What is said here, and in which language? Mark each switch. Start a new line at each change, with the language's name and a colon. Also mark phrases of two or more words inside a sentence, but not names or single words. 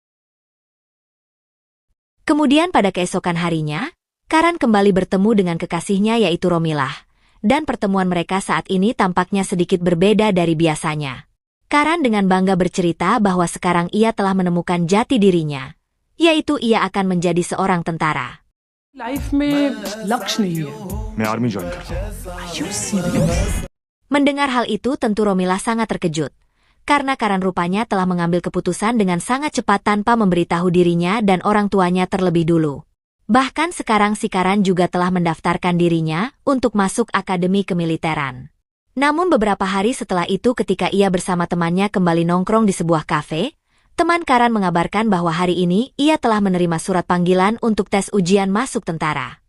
Indonesian: Kemudian pada keesokan harinya, Karan kembali bertemu dengan kekasihnya yaitu Romilah, dan pertemuan mereka saat ini tampaknya sedikit berbeda dari biasanya. Karan dengan bangga bercerita bahwa sekarang ia telah menemukan jati dirinya, yaitu ia akan menjadi seorang tentara.
Hindi: लाइफ में लक्ष्य नहीं है। मैं
English: army join
Hindi: कर रहा हूँ।
English: Are you serious?
Indonesian: Mendengar hal itu tentu Romilah sangat terkejut, karena Karan rupanya telah mengambil keputusan dengan sangat cepat tanpa memberitahu dirinya dan orang tuanya terlebih dulu. Bahkan sekarang si Karan juga telah mendaftarkan dirinya untuk masuk akademi kemiliteran. Namun beberapa hari setelah itu ketika ia bersama temannya kembali nongkrong di sebuah kafe, teman Karan mengabarkan bahwa hari ini ia telah menerima surat panggilan untuk tes ujian masuk tentara.